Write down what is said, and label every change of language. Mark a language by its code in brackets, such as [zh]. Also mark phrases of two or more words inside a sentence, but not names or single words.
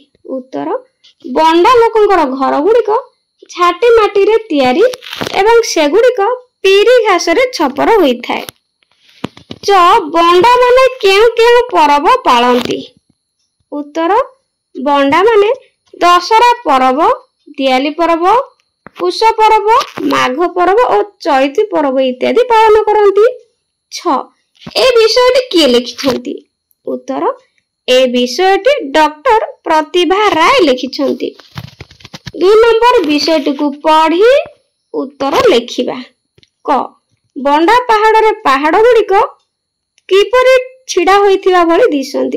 [or] ଉତ୍ତର ବଣ୍ଡା ଲୋକଙ୍କର ଘର ଗୁଡ଼ିକ ଝାଟି ମାଟି ରେ ତିଆରି ଏବଂ ସେଗୁଡ଼ିକ ପିରି ଘାସ ରେ ଛପର ହୋଇ ଥାଏ। ଚ ବଣ୍ଡା ମାନେ କେଉଁ କେଉଁ ପର୍ବ ପାଳନ୍ତି। ଉତ୍ତର ବଣ୍ଡା ମାନେ ଦଶହରା ପର୍ବ, ଦିଆଲି ପର୍ବ, ପୁଷ ପର୍ବ, ମାଘ ପର୍ବ ଓ ଚୈତି ପର୍ବ ଇତ୍ୟାଦି ପାଳନ କରନ୍ତି। ଛ ଏ ବିଷୟଟି କିଏ ଲେଖିଛନ୍ତି? ଉତ୍ତର ଏ ବିଷୟଟି ଡକ୍ଟର ପ୍ରତିଭା ରାୟ ଲେଖିଛନ୍ତି। 2 ନମ୍ବର ବିଷୟଟି କୁ ପଢ଼ି ଉତ୍ତର ଲେଖିବା। କ ବଣ୍ଡା ପାହାଡ଼ ରେ ପାହାଡ଼ ଗୁଡ଼ିକ କିପରି ଛିଡ଼ା ହୋଇଥିବା ଭଳି ଦିଶନ୍ତି।